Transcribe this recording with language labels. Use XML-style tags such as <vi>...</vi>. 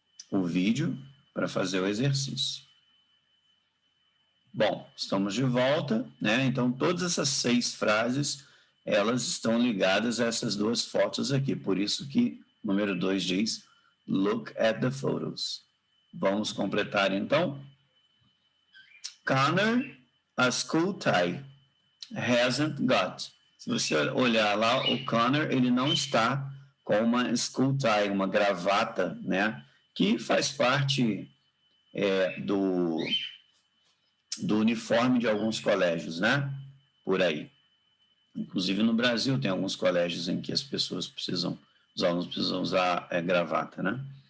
<pt>O vídeo para fazer o exercício. Bom, estamos de volta, né? Então, todas essas 6 frases, elas estão ligadas a essas 2 fotos aqui. Por isso que o número 2 diz,</pt> <en>look at the photos.</en> <pt>Vamos completar, então.</pt> <en>Connor, a school tie, hasn't got.</en> <pt>Se você olhar lá, o Connor, ele não está com uma school tie, uma gravata, né? Que faz parte do uniforme de alguns colégios, né? Por aí. Inclusive no Brasil tem alguns colégios em que as pessoas os alunos precisam usar gravata, né?</pt>